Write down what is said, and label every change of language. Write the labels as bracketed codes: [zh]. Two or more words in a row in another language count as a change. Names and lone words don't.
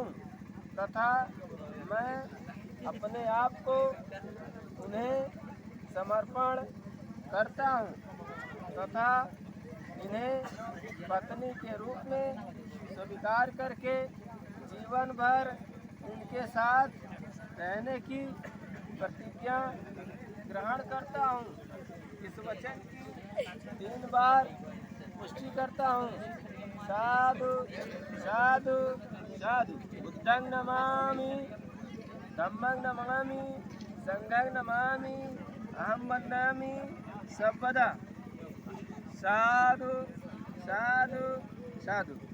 [hi] तथा मैं अपने आप को उन्हें समर्पण करता हूँ तथा इन्हें पत्नी के रूप में स्वीकार करके जीवन भर उनके साथ रहने की प्रतिज्ञा ग्रहण करता हूँ। इस वचन की 3 बार पुष्टि करता हूँ। [pi] साधु साधु साधु। बुद्धं नमामि, धम्मं नमामि, संघं नमामि, अहं वन्दामि सर्वदा। साधु साधु साधु।